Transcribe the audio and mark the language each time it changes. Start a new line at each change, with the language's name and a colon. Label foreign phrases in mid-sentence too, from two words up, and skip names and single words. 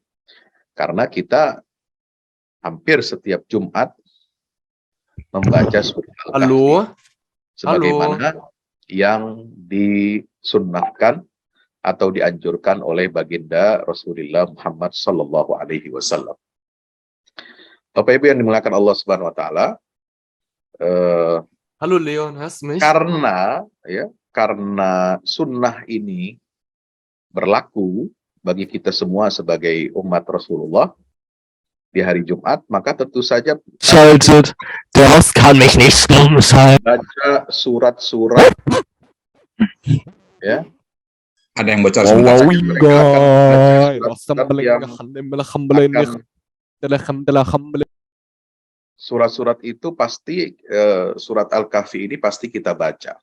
Indonesian: Karena kita hampir setiap Jumat membaca surah Al-Kahfi sebagaimana yang disunnahkan atau dianjurkan oleh baginda Rasulullah Muhammad
Arabic: صلى الله عليه وسلم.
Indonesian: Bapak Ibu yang dimuliakan Allah
Arabic: سبحانه وتعالى,
German: Hallo Leon, hörst du mich?
Indonesian: Karena sunnah ini berlaku bagi kita semua sebagai umat Rasulullah di hari Jumat, maka tentu saja
German: Schaltet, der Host kann mich nicht stumm schalten.
Indonesian: baca surat-surat ya. Ada yang bocor Wow, surat-surat itu pasti, surat Al-Kahfi ini pasti kita baca.